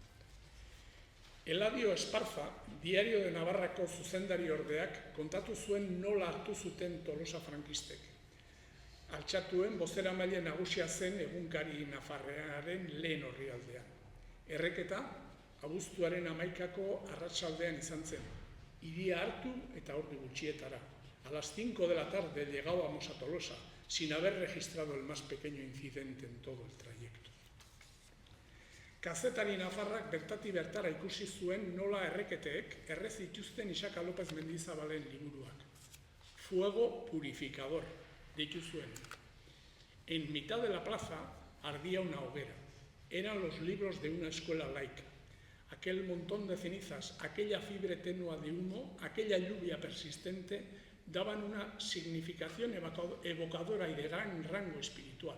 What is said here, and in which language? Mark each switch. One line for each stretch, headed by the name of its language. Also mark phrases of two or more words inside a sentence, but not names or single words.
Basque: Eladio Esparza, Diario de Navarrako zuzendari ordeak, kontatu zuen nola hartu zuten Tolosa frankistek. Altxatuen bozeramaile nagusia zen egunkari nafarrearen lehen orrialdean. Erreketa, abuztuaren 11ako arratsaldean izan zen. Hiria hartu eta ordu gutxietara.
Spanish: A las 5 de la tarde llegábamos a Tolosa, sin haber registrado el más pequeño incidente en todo el trayecto.
Basque: Kazetari nafarrak bertatik bertara ikusi zuen nola erreketeek errez dituzten Isaka López Mendizabalen liburuak.
Spanish: Fuego purificador,
Basque: deitu zuen.
Spanish: En mitad de la plaza ardía una hoguera. Eran los libros de una escuela laica. Aquel montón de cenizas, aquella fiebre tenua de humo, aquella lluvia persistente, daban una significación evocadora y de gran rango espiritual.